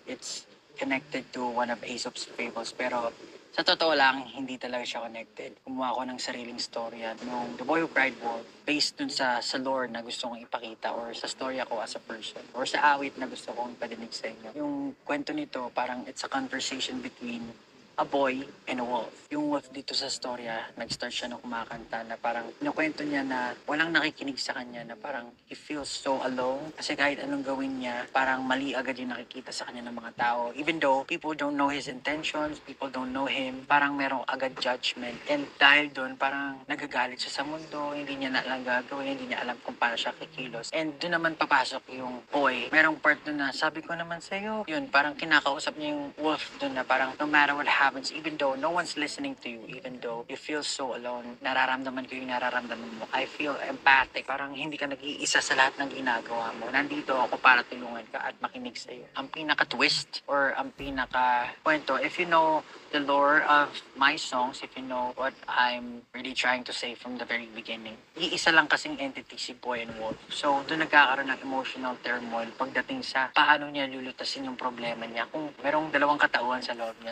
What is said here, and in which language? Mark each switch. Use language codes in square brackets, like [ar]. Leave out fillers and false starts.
[en] It's connected to one of Aesop's fables. [tl] Pero sa totoo lang, hindi talaga siya connected. Kumuha ko ng sariling storya nung The Boy Who Cried Wolf [en] based dun sa lore [tl] na gusto kong ipakita or sa storya ko as a person or sa awit na gusto kong padinig sa inyo. Yung kwento nito, parang [en] it's a conversation between a boy and a wolf. [tl] Yung wolf dito sa storya, nag-start siya na kumakanta na parang nakwento niya na walang nakikinig sa kanya na parang [en] he feels so alone [tl] kasi kahit anong gawin niya, parang mali agad yung nakikita sa kanya ng mga tao. [en] Even though people don't know his intentions, people don't know him, [tl] parang merong agad judgment. And dahil doon, parang nagagalit siya sa mundo, hindi niya na alam gagawin, hindi niya alam kung paano siya kikilos. And doon naman papasok yung boy. Merong part doon na sabi ko naman sa'yo, yun, parang kinakausap niya yung wolf doon na parang [en] no matter what happens, even though no one's listening to you, even though you feel so alone, [tl] nararamdaman ko yung nararamdaman mo. [en] I feel empathic. [tl] Parang hindi ka nag-iisa sa lahat ng ginagawa mo. Nandito ako para tulungan ka at makinig sa'yo. Ang pinaka-twist or ang pinaka-kwento, if you know the lore of my songs, if you know what I'm really trying to say from the very beginning, iisa lang kasing entity si Boy and Wolf. So, doon nagkakaroon ng emotional turmoil pagdating sa paano niya lulutasin yung problema niya kung merong dalawang katauhan sa loob niya.